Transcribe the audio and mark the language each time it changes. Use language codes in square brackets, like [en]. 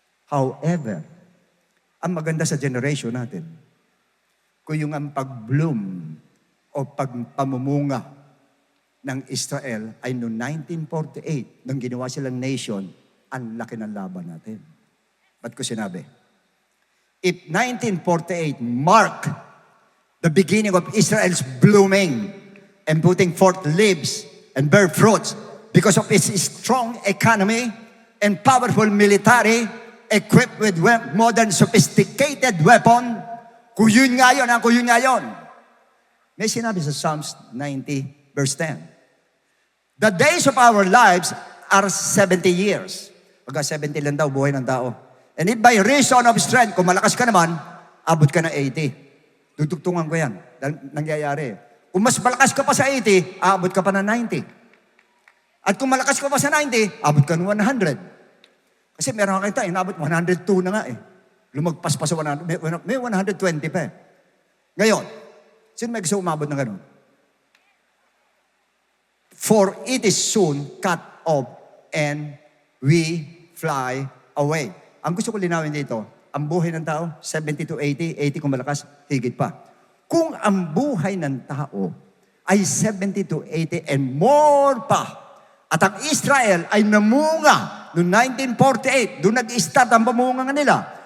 [tl] However, ang maganda sa generation natin, kung yung ang pag-bloom o pagpamumunga ng Israel ay noong 1948, nung ginawa silang nation, ang laki ng laban natin. Ba't ko sinabi? [en] If 1948 mark the beginning of Israel's blooming and putting forth leaves and bear fruits because of its strong economy and powerful military equipped with modern sophisticated weapon, [tl] kung yun nga yun, kung yun nga yun. May sinabi sa Psalms 90 verse 10. [en] The days of our lives are 70 years. [tl] Pagka 70 lang daw, buhay ng tao. [en] And if by reason of strength, [tl] kung malakas ka naman, abot ka na 80. Dudugtungan ko yan. Nangyayari. Kung mas malakas ka pa sa 80, aabot ka pa na 90. At kung malakas ka pa sa 90, abot ka ng 100. Kasi meron ka kita, inabot 102 na nga eh. Lumagpas pa sa 100, may 120 pa eh. Ngayon, sino may gusto umabot ng ganun? [en] For it is soon cut off and we fly away. [tl] Ang gusto ko linawin dito, ang buhay ng tao, 70 to 80, 80 kung malakas, higit pa. Kung ang buhay ng tao ay 70 to 80 and more pa, at ang Israel ay namunga noong 1948, doon nag-start ang pamunga nila.